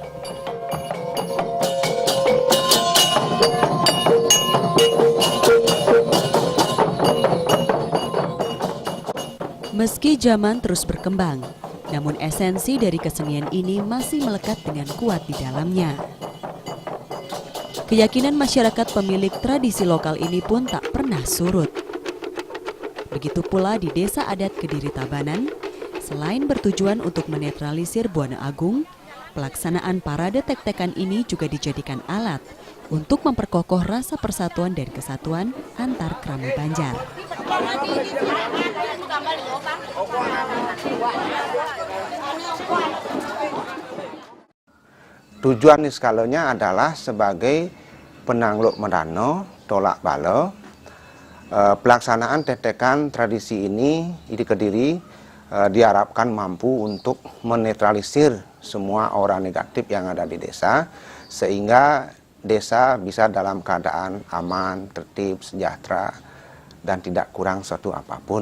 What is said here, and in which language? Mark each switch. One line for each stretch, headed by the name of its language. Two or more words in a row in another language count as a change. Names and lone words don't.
Indonesian: Meski zaman terus berkembang, namun esensi dari kesenian ini masih melekat dengan kuat di dalamnya. Keyakinan masyarakat pemilik tradisi lokal ini pun tak pernah surut. Begitu pula di Desa Adat Kediri Tabanan, selain bertujuan untuk menetralisir Buana Agung, pelaksanaan parade tek-tekan ini juga dijadikan alat untuk memperkokoh rasa persatuan dan kesatuan antar Krama Banjar. Tujuan niskalanya adalah sebagai penangluk medano, tolak balo. Pelaksanaan tek-tekan tradisi ini di Kediri diharapkan mampu untuk menetralisir semua aura negatif yang ada di desa, sehingga desa bisa dalam keadaan aman, tertib, sejahtera, dan tidak kurang suatu apapun.